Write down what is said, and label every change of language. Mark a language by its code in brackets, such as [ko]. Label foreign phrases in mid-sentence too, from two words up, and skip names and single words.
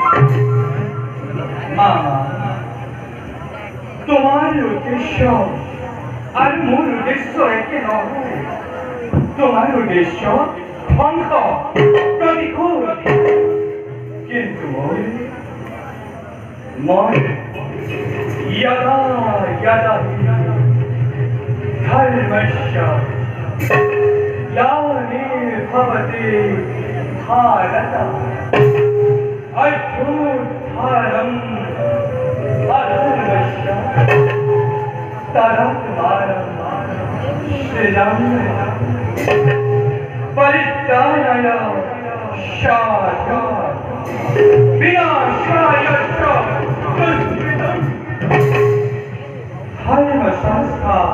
[as] মামা তোমাৰ উদ্দেশ্য আৰু মোৰ উদ্দেশ্য একে নহয় তোমাৰ উদ্দেশ্য ধ্বংস প্ৰতিশোধ কিন্তু [sa] মই यदा यदा धर्मस्य ग्लानिर्भवति भारत अभ्युत्थानम् अधर्मस्य तदात्मानं सृजाम्यहम् परित्राणाय शाश्वतं विनाशाय च दुष्कृतम् धर्मसंस्था